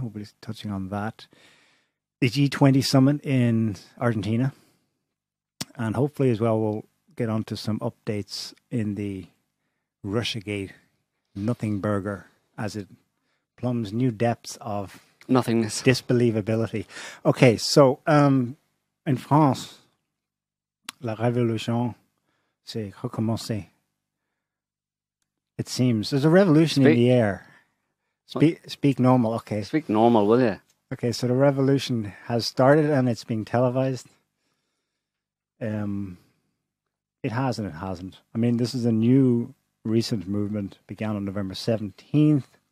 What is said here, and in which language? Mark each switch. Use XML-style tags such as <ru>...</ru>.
<en>We'll be touching on that. The G20 Summit in Argentina. And hopefully as well we'll get on to some updates in the Russiagate nothing burger as it plumbs new depths of nothingness, disbelievability. Okay, so in France,</en> <fr>la Révolution s'est recommencée.</fr> <en>It seems there's a revolution in the air. Speak normal, okay. Speak normal, will you? Okay, so the revolution has started and it's being televised. It has and it hasn't. I mean, this is a new recent movement, began on November 17th.</en>